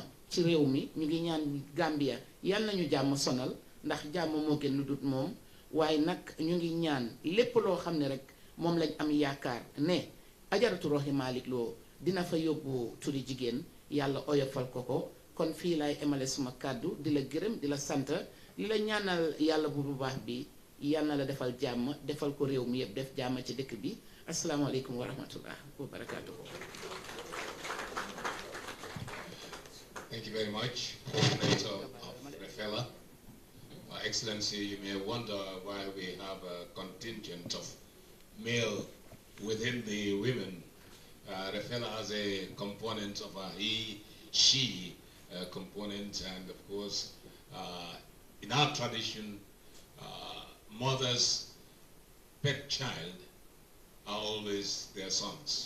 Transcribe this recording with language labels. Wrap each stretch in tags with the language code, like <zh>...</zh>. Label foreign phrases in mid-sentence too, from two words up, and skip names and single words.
<wo>ci réew mi ñu ngi ñaan Gambia yàlla nañu jàmm sonal ndax jàmm moo gën lu dut moom waaye nag ñu ngi ñaan lépp loo xam ne rek moom lañ am yaakaar ne ajaratu Rohey Malick Lowe dina fa yóbbu turi jigéen yàlla oyofal ko kon fii laay emale suma kàddu di la gërëm di la sant li la ñaanal yàlla bu baax bi yàlla na la defal jàmm defal ko réew mi yëpp def jàmm ci dëkk bi</wo> <ar>asalaamaaleykum wa rahmatullah wa barakaatuhu.</ar> <en>Thank you very much, Coordinator of REFELA. Excellency, you may wonder why we have a contingent of male within the women. REFELA has a component of a he, she component, and of course, in our tradition, mother's pet child are always their sons.</en>